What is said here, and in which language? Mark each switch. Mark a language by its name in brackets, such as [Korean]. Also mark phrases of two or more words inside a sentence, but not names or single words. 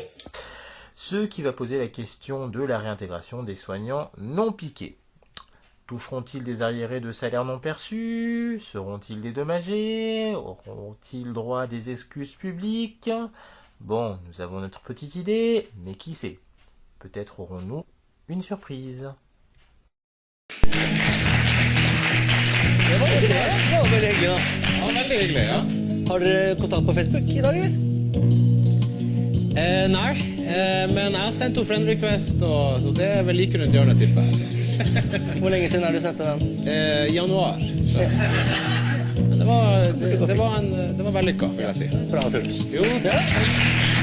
[French] Ce qui va poser la question de la réintégration des soignants non piqués. Toucheront-ils des arriérés de salaire non perçus? Seront-ils dédommagés? Auront-ils droit à des excuses publiques? Bon, nous avons notre petite idée, mais qui sait? Peut-être aurons-nous une surprise. [Norwegian] Det var veldig hyggelig da. Ja, veldig hyggelig, ja. Har dere kontakt på Facebook i dag, eller? Nei, men jeg har sendt henne [English] friend request, [Norwegian] så det er vel like rundt hjørnet, tipper jeg. Hvor lenge siden har du sendt den? Januar. Så. Men det var vellykket, vil jeg si. Bra, Truls. Jo, takk.